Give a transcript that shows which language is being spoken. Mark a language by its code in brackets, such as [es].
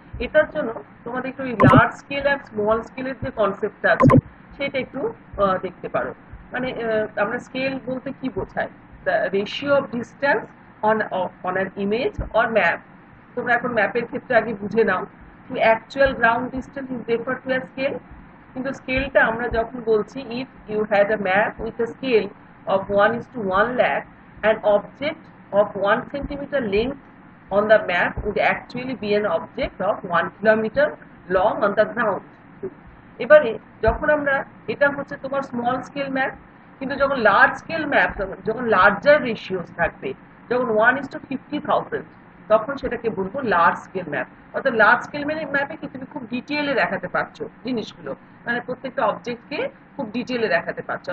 [bn] এটার জন্য তোমাদের একটু লার্জ স্কেল আর স্মল স্কেলের যে কনসেপ্টটা আছে সেটা একটু দেখতে পারো। মানে আমরা স্কেল বলতে কি বোঝায়, [en] The ratio of distance on on an image or map. [bn] তোমরা এখন ম্যাপের ক্ষেত্রে আগে বুঝে নাও, [en] To actual ground distance is refer to as scale. [bn] কিন্তু স্কেলটা আমরা যখন বলছি, [en] If you had a map with a scale of 1:1 lakh, an object of 1 centimeter length on the map would actually be an object of 1 kilometer long on the ground. [bn] এবারে যখন আমরা, এটা হচ্ছে তোমার স্মল স্কেল ম্যাপ, কিন্তু যখন large scale map, যখন larger ratios থাকবে, যখন 1:50,000, তখন সেটাকে বলবো লার্জ স্কেল ম্যাপ। অর্থাৎ লার্জ স্কেল ম্যাপে কি তুমি খুব ডিটেলে দেখাতে পারছো জিনিসগুলো, মানে প্রত্যেকটা অবজেক্টকে খুব ডিটেলে দেখাতে পারছো।